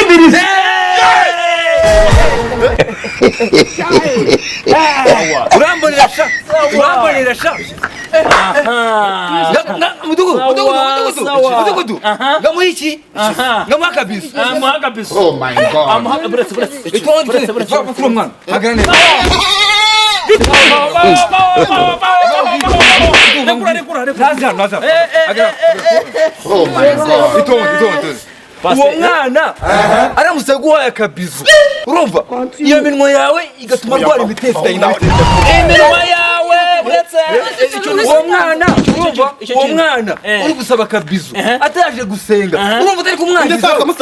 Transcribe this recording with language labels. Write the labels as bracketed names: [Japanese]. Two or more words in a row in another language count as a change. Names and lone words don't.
[Kinyarwanda] urambonera sha mudugudu ngamuha iki ngamuha kabisa [English] oh my god [Kinyarwanda] kuri umwana hagarara neza [English] oh my god [Kinyarwanda] itonde uwo mwana aramutse aguhaye akabizu urumva iyo minwa yawe igatuma arwara imitezi iminwa yawe uwo mwana urumva uwo mwana uri gusaba akabizu ataje gusenga urumva utari kumwangiza